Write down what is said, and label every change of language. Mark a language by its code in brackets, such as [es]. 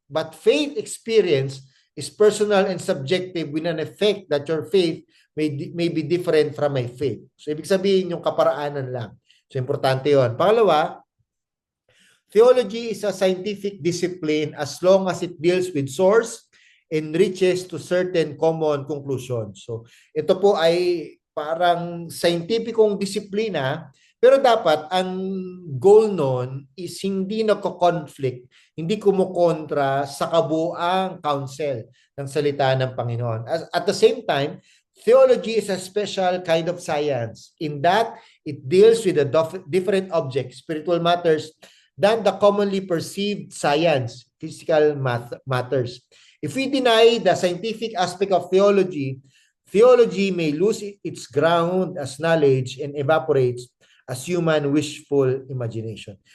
[en] But faith experience is personal and subjective with an effect that your faith may be different from my faith. [tl] So, ibig sabihin yung kaparaanan lang. So, importante yon. [en] Pangalawa, theology is a scientific discipline as long as it deals with source and reaches to certain common conclusions. [tl] So, ito po ay parang scientificong disiplina, pero dapat ang goal nun is hindi nagko-conflict, hindi kumukontra sa kabuuang counsel ng salita ng Panginoon. [en] At the same time, theology is a special kind of science in that it deals with a different objects, spiritual matters, than the commonly perceived science, physical matters. If we deny the scientific aspect of theology, theology may lose its ground as knowledge and evaporates as human wishful imagination.